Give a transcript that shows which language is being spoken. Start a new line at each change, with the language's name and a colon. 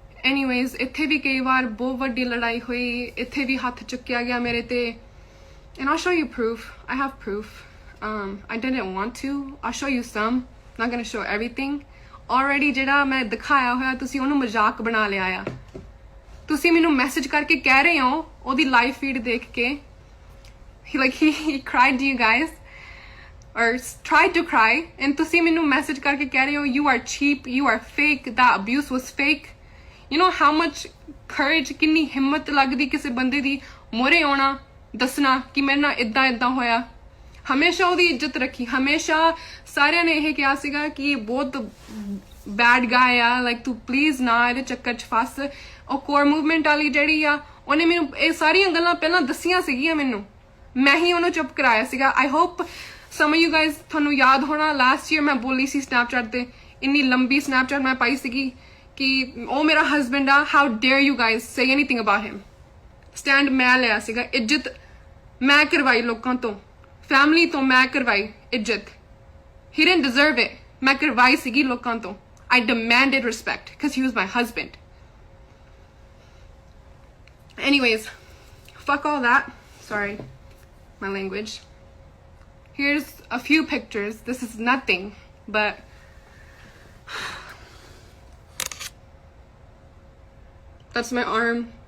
Punjabi: Anyways, ਇੱਥੇ ਵੀ ਕਈ ਵਾਰ ਬਹੁਤ ਵੱਡੀ ਲੜਾਈ ਹੋਈ, ਇੱਥੇ ਵੀ ਹੱਥ ਚੁੱਕਿਆ ਗਿਆ ਮੇਰੇ ਤੇ.
English: And I'll show you proof. I have proof. I didn't want to. I'll show you some. Not gonna show everything.
Punjabi: Already ਜਿਹੜਾ ਮੈਂ ਦਿਖਾਇਆ ਹੋਇਆ ਤੁਸੀਂ ਉਹਨੂੰ ਮਜ਼ਾਕ ਬਣਾ ਲਿਆ ਆ. ਤੁਸੀਂ ਮੈਨੂੰ ਮੈਸੇਜ ਕਰਕੇ ਕਹਿ ਰਹੇ ਹੋ ਉਹਦੀ ਲਾਈਵ ਫੀਡ ਦੇਖ ਕੇ,
English: he cried to you guys or tried to cry,
Punjabi: and ਤੁਸੀਂ ਮੈਨੂੰ ਮੈਸੇਜ ਕਰਕੇ ਕਹਿ ਰਹੇ ਹੋ
English: you are cheap, you are fake, that abuse was fake. You know how much courage,
Punjabi: ਕਿੰਨੀ ਹਿੰਮਤ ਲੱਗਦੀ ਕਿਸੇ ਬੰਦੇ ਦੀ ਮੋਰੇ ਆਉਣਾ, ਦੱਸਣਾ ਕਿ ਮੇਰੇ ਨਾਲ ਇਦਾਂ ਹੋਇਆ. ਹਮੇਸ਼ਾ ਉਹਦੀ ਇੱਜ਼ਤ ਰੱਖੀ, ਹਮੇਸ਼ਾ ਸਾਰਿਆਂ ਨੇ ਇਹ ਕਿਹਾ ਸੀਗਾ ਕਿ ਇਹ ਬਹੁਤ ਬੈਡ ਗਾਇ ਆ, ਲਾਈਕ ਤੂੰ ਪਲੀਜ਼ ਨਾ ਇਹਦੇ ਚੱਕਰ 'ਚ ਫਸ. ਉਹ ਕੋਰ ਮੂਵਮੈਂਟ ਵਾਲੀ ਜਿਹੜੀ ਆ, ਉਹਨੇ ਮੈਨੂੰ ਇਹ ਸਾਰੀਆਂ ਗੱਲਾਂ ਪਹਿਲਾਂ ਦੱਸੀਆਂ ਸੀਗੀਆਂ ਮੈਨੂੰ, ਮੈਂ ਹੀ ਉਹਨੂੰ ਚੁੱਪ ਕਰਾਇਆ ਸੀਗਾ.
English: I hope some you guys,
Punjabi: ਤੁਹਾਨੂੰ ਯਾਦ ਹੋਣਾ ਲਾਸਟ ਈਅਰ ਮੈਂ ਬੋਲੀ ਸੀ ਸਨੈਪਚੈਟ ਤੇ, ਇੰਨੀ ਲੰਬੀ ਸਨੈਪਚੈਟ ਮੈਂ ਪਾਈ ਸੀਗੀ ਕਿ ਉਹ ਮੇਰਾ ਹਸਬੈਂਡ ਆ,
English: How dare you guys say anything about him.
Punjabi: Stand ਮੈਂ ਲਿਆ ਸੀਗਾ, ਇੱਜ਼ਤ ਮੈਂ ਕਰਵਾਈ ਲੋਕਾਂ ਤੋਂ, ਫੈਮਿਲੀ ਤੋਂ ਮੈਂ ਕਰਵਾਈ ਇੱਜ਼ਤ.
English: he didn't deserve it,
Punjabi: ਮੈਂ ਕਰਵਾਈ ਸੀਗੀ ਲੋਕਾਂ ਤੋਂ.
English: I demanded respect because he was my husband. Anyways, fuck all that. Sorry, my language. Here's a few pictures. This is nothing, but that's my arm.